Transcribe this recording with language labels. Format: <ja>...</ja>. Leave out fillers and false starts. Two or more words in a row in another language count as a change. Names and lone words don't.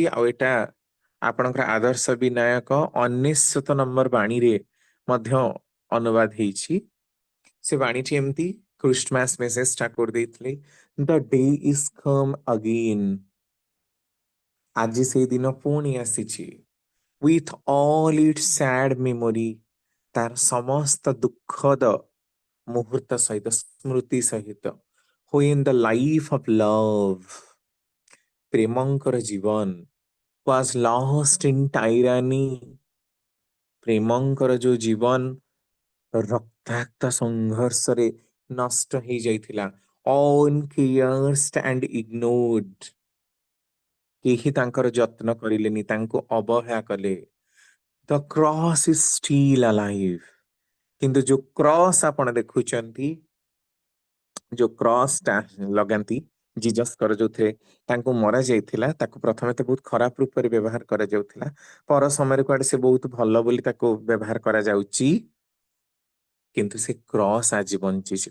<or>ଆଉ ଏଟା ଆପଣଙ୍କର ଆଦର୍ଶ ବିନାୟକ 99 ନମ୍ବର ବାଣୀରେ ମଧ୍ୟ ଅନୁବାଦ ହେଇଛି। ସେ ବାଣୀଟି ଏମିତି</or> <en>Christmas message</en> <or>ଠାକୁର ଦେଇଥିଲେ,</or> <en>The day is come again.</en> <or>ଆଜି ସେଇ ଦିନ ପୁଣି ଆସିଛି।</or> <en>with all its sad memory,</en> <or>ତାର ସମସ୍ତ ଦୁଃଖଦ ମୁହୂର୍ତ୍ତ ସହିତ, ସ୍ମୃତି ସହିତ।</or> <en>when the life of love,</en> <or>ପ୍ରେମଙ୍କର ଜୀବନ</or> <en>was lost in tyranny,</en> <or>ପ୍ରେମଙ୍କର ଯୋଉ ଜୀବନ ରକ୍ତାକ୍ତ ସଂଘର୍ଷରେ ନଷ୍ଟ ହେଇଯାଇଥିଲା,</or> <en>uncast and ignored,</en> <or>କେହି ତାଙ୍କର ଯତ୍ନ କରିଲେନି, ତାଙ୍କୁ ଅବହେଳା କଲେ।</or> <en>The cross is still alive,</en> <or>କିନ୍ତୁ ଯୋଉ କ୍ରସ୍ ଆପଣ ଦେଖୁଛନ୍ତି, ଯୋଉ କ୍ରସ୍ ଟା ଲଗାନ୍ତି ଜିଜସଙ୍କର, ଯୋଉଥିରେ ତାଙ୍କୁ ମରା ଯାଇଥିଲା, ତାକୁ ପ୍ରଥମେ ତ ବହୁତ ଖରାପ ରୂପରେ ବ୍ୟବହାର କରାଯାଉଥିଲା, ପର ସମୟରେ କୁଆଡେ ସେ ବହୁତ ଭଲ ବୋଲି ତାକୁ ବ୍ୟବହାର କରାଯାଉଛି। କିନ୍ତୁ ସେ କ୍ରସ୍ ଆଜି ବଞ୍ଚିଛି।</or>